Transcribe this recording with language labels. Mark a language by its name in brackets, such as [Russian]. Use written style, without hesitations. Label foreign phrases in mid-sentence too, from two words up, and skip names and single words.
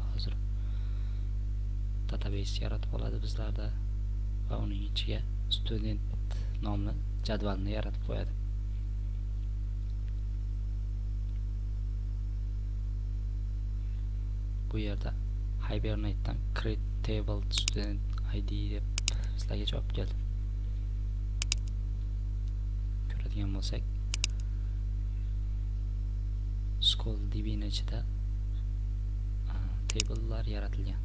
[Uzbek] Hozir database yaratib oladi bizlarda va uning ichiga student nomli jadvalni yaratib qo'yadi. Bu yerda Hibernate'dan [English] create table student ID [Uzbek] deb sizlarga javob keldi. Ko'radigan bo'lsak, SchoolDB ning ichida tablelar yaratilgan.